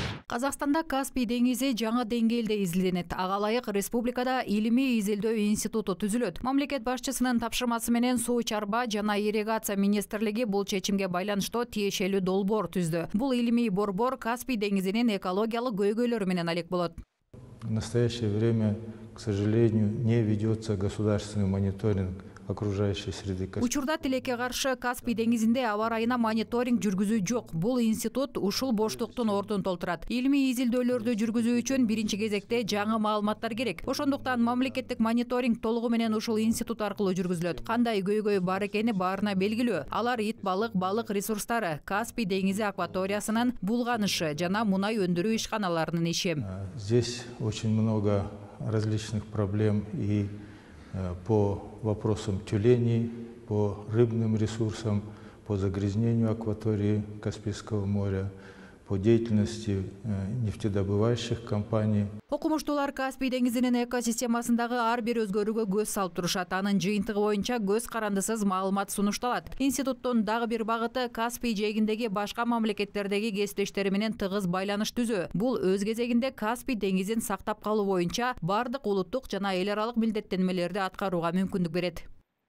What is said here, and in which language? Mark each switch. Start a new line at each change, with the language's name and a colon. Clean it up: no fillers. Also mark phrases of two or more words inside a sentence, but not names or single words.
Kyrgyz: Казакстанда Каспий деңизи жаңы деңгээлде изилденет. Ага ылайык республикада илимий изилдөө институту түзүлөт. Мамлекет башчысынын тапшырмасы менен Суу чарба жана ирригация министрлиги бул чечимге байланыштуу тиешелүү долбоор түздү. Бул илимий борбор Каспий деңизинин экологиялык көйгөйлөрү менен алек болот.
Russian: В настоящее время, к сожалению, не ведется государственный мониторинг окружающей среды.
Kyrgyz: Учурда тилекке каршы Каспий деңизинде аба ырайына мониторинг жүргүзүү жок. Бул институт ушул боштуктун ордун толтурат. Илимий изилдөөлөрдү жүргүзүү үчүн биринчи кезекте жаңы маалыматтар керек. Ошондуктан мамлекеттик мониторинг толугу менен ушул институт аркылуу жүргүзүлөт. Кандай көйгөй бар экени баарына белгилүү. Алар ит балык, балык ресурстары, Каспий деңизи акваториясынын булганышы жана мунай өндүрүү ишканаларынын иши.
Russian: Здесь очень много различных проблем и по вопросам тюленей, по рыбным ресурсам, по загрязнению акватории Каспийского моря, по деятельности нефтедобывающих компаний.
Kyrgyz: Окумуштуулар Каспий деңизинин экосистемасындагы ар бир өзгөрүүгө көз салып турушат. Анын жыйынтыгы боюнча көз карандысыз маалымат сунушталат. Институттун дагы бир багыты Каспий жээгиндеги башка мамлекеттердеги кесиптештери менен тыгыз байланыш түзүү. Бул өз кезегинде Каспий деңизин сактап калуу боюнча бардык улуттук жана эл аралык милдеттенмелерди аткарууга мүмкүндүк берет.